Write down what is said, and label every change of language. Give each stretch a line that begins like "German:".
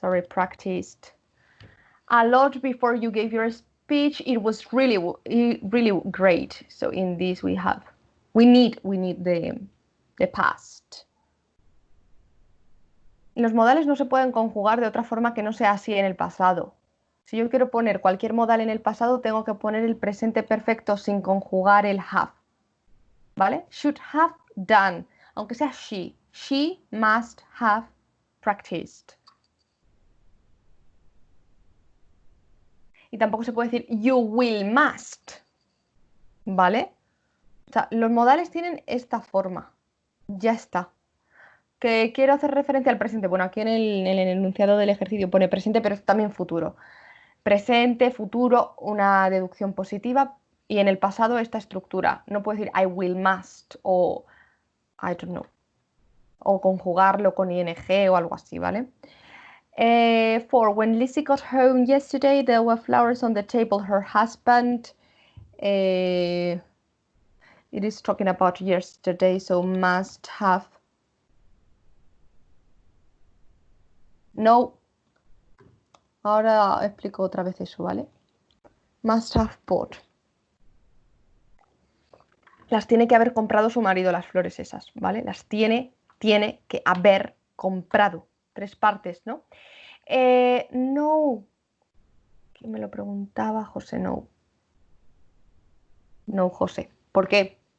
English: Practiced a lot before you gave your speech. It was really great. So in this we need the past.
Spanish: Los modales no se pueden conjugar de otra forma que no sea así en el pasado. Si yo quiero poner cualquier modal en el pasado, tengo que poner el presente perfecto sin conjugar el have. ¿Vale?
English: Should have done,
Spanish: aunque sea
English: she. She must have practiced.
Spanish: Y tampoco se puede decir
English: you will must.
Spanish: ¿Vale? O sea, los modales tienen esta forma. Ya está. Que quiero hacer referencia al presente. Bueno, aquí en el enunciado del ejercicio pone presente, pero también futuro. Presente, futuro, una deducción positiva. Y en el pasado esta estructura. No puedo decir
English: I will must o I don't know.
Spanish: O conjugarlo con ing o algo así, ¿vale?
English: 4, when Lizzie got home yesterday, there were flowers on the table. Her husband, it is talking about yesterday, so must have.
Spanish: No. Ahora explico otra vez eso, ¿vale?
English: Must have bought.
Spanish: Las tiene que haber comprado su marido, las flores esas, ¿vale? Las tiene que haber comprado. 3 partes, ¿no? No. ¿Quién me lo preguntaba? José, no. No, José. ¿Por qué?